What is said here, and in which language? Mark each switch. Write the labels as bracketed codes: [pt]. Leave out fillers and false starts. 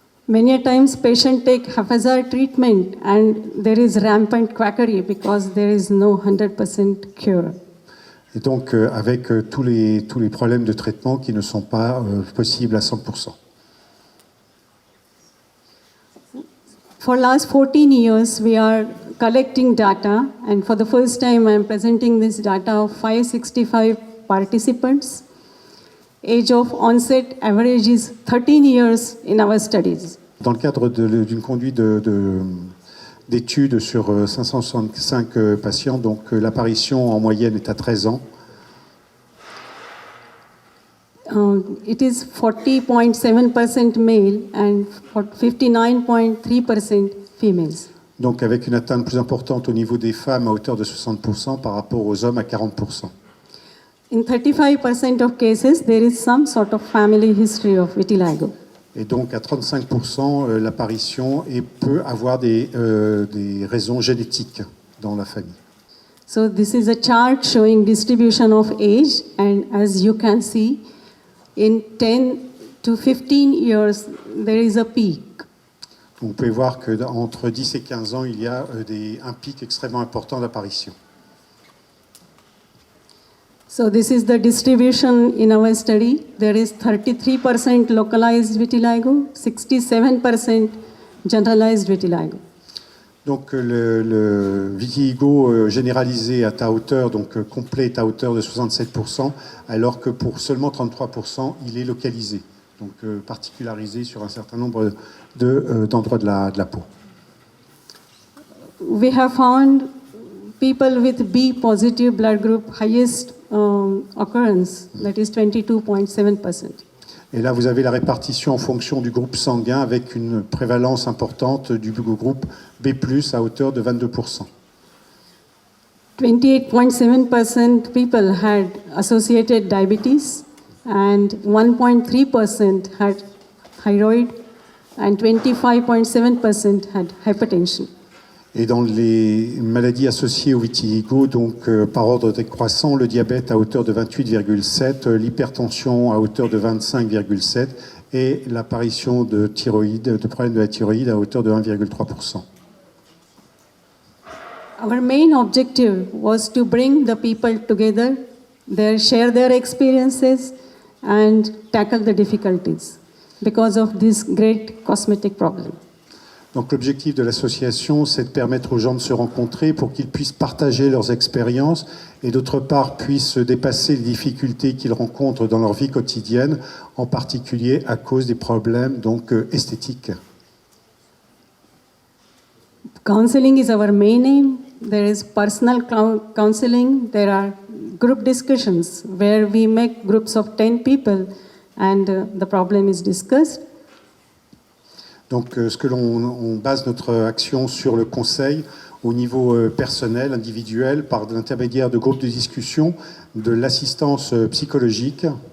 [en] Many times patients take haphazard treatment and there is rampant quackery because there is no 100% cure. [fr] Et donc avec tous les problèmes de traitement qui ne sont pas possibles à 100%. [en] For last 14 years, we are collecting data, and for the first time, I am presenting this data of 565 participants. Age of onset average is 13 years in our studies. [fr] Dans le cadre d'une conduite d'études sur 565 patients, donc l'apparition en moyenne est à 13 ans. [en] It is 40.7% male and 59.3% females. [fr] Donc avec une atteinte plus importante au niveau des femmes à hauteur de 60% par rapport aux hommes à 40%. [en] In 35% of cases, there is some sort of family history of vitiligo. [fr] Et donc à 35%, l'apparition peut avoir des raisons génétiques dans la famille. [en] So this is a chart showing distribution of age, and as you can see, in 10 to 15 years, there is a peak. [fr] Vous pouvez voir qu'entre 10 et 15 ans, il y a un pic extrêmement important d'apparition. [en] So this is the distribution in our study. There is 33% localized vitiligo, 67% generalized vitiligo. [fr] Donc le vitiligo généralisé est à hauteur, donc complet est à hauteur de 67%, alors que pour seulement 33%, il est localisé, donc particularisé sur un certain nombre d'endroits de la peau. [en] We have found people with B positive blood group highest occurrence, that is 22.7%. [fr] Et là, vous avez la répartition en fonction du groupe sanguin avec une prévalence importante du groupe B+, à hauteur de 22%. [en] 28.7% people had associated diabetes, and 1.3% had thyroid, and 25.7% had hypertension. [fr] Et dans les maladies associées au vitiligo, donc par ordre décroissant, le diabète à hauteur de 28,7, l'hypertension à hauteur de 25,7 et l'apparition de problèmes de la thyroïde à hauteur de 1,3%. [en] Our main objective was to bring the people together, share their experiences, and tackle the difficulties because of this great cosmetic problem. [fr] Donc l'objectif de l'association, c'est de permettre aux gens de se rencontrer pour qu'ils puissent partager leurs expériences et d'autre part puissent dépasser les difficultés qu'ils rencontrent dans leur vie quotidienne, en particulier à cause des problèmes donc esthétiques. [en] Counseling is our main aim. There is personal counseling. There are group discussions where we make groups of 10 people and the problem is discussed. [fr] Donc, on base notre action sur le conseil au niveau personnel, individuel, par l'intermédiaire de groupes de discussion, de l'assistance psychologique.